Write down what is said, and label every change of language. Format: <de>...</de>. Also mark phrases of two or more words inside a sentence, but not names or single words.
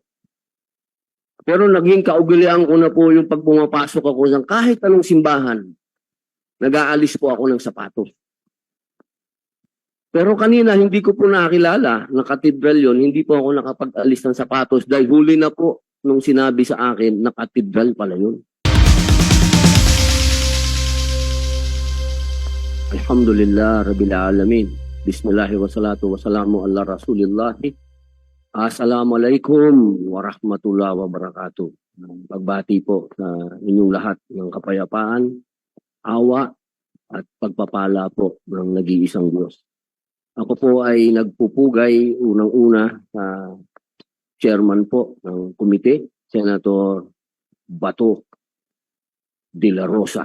<tl>Pero naging kaugalian ko na po yung pag pumapasok ako ng kahit anong simbahan, nag-aalis po ako ng sapatos. Pero kanina hindi ko po nakilala na katedral yon, hindi po ako nakapag-alis ng sapatos dahil huli na po nung sinabi sa akin na katedral pala yun.</tl> <ar>الحمد لله رب العالمين. بسم الله والصلاة والسلام على رسول الله. السلام عليكم ورحمة الله وبركاته.</ar> <tl>Pagbati po sa inyong lahat ng kapayapaan, awa at pagpapala po ng nag-iisang Diyos. Ako po ay nagpupugay unang-una sa chairman po ng komite, Senator Bato de la Rosa.</tl>